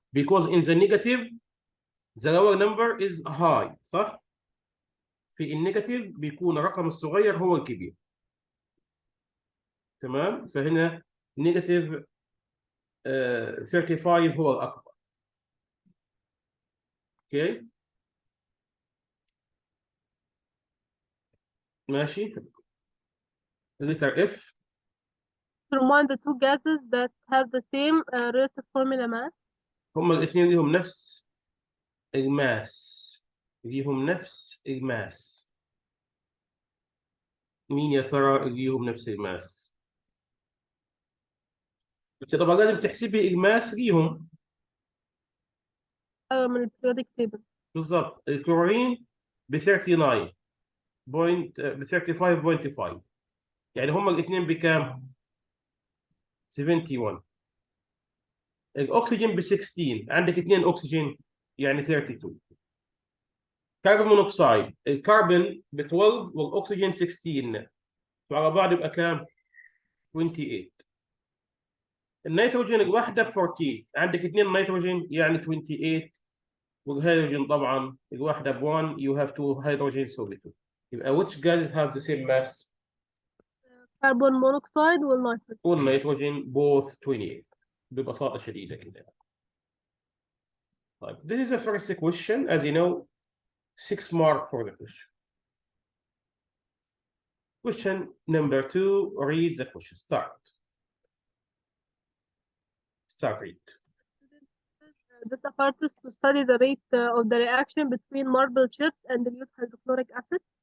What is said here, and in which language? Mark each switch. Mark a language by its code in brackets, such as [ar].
[en] Because in the negative, the lower number is high, [ar] صح؟ في النيجاتيف بيكون الرقم الصغير هو الكبير. تمام؟ فهنا نيجاتيف 35 هو الأكبر. اوكي؟ ماشي. [en] letter F. Determine the two gases that have the same relative formula mass. [ar] هما الاثنين ليهم نفس الماس. ليهم نفس الماس. مين يا ترى ليهم نفس الماس؟ انت طبعا لازم تحسبي الماس ليهم. من البريودك تيبل. بالضبط. الكلورين ب 39 بوينت ب 35.5 يعني هما الاثنين بكام؟ 71. الاكسجين ب 16 عندك اثنين اكسجين يعني 32. كربون مونوكسيد الكربون ب 12 والاكسجين 16 وعلى بعض يبقى كام؟ 28. النيتروجين الواحده ب 14 عندك اثنين نيتروجين يعني 28 والهيدروجين طبعا الواحده ب 1 [en] you have two hydrogen so little. [ar] يبقى [en] which gases have the same mass؟ [ar] كربون مونوكسيد والنيتروجين. والنيتروجين [en] both 28 [ar] ببساطه شديده كده. طيب [en] this is the first question as you know 6 mark for the question. Question number 2, read the question. Start read. This apparatus to study the rate of the reaction between marble chips and dilute hydrochloric acid.